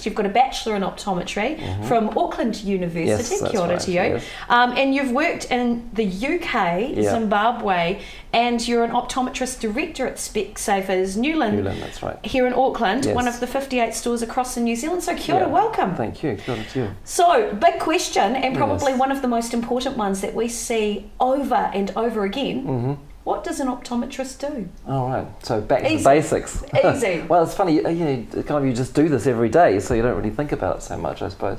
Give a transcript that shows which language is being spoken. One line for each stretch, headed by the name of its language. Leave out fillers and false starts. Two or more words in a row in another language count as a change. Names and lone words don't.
English: You've got a bachelor in optometry from Auckland University. Yes,
Māori: Kia ora
English: to you. Yes. And you've worked in the UK, Zimbabwe, and you're an optometrist director at Specsavers Newland, that's right. Here in Auckland, Yes. one of the 58 stores across in New Zealand.
Māori: So kia ora,
English: welcome. Thank you.
Māori: Kia ora
English: to you. So, big question, and probably Yes. one of the most important ones that we see over and over again. What does an optometrist do? All right. So back to Easy. the basics. Easy. Well, it's funny. You just do this every day, so you don't really think about it so much, I suppose.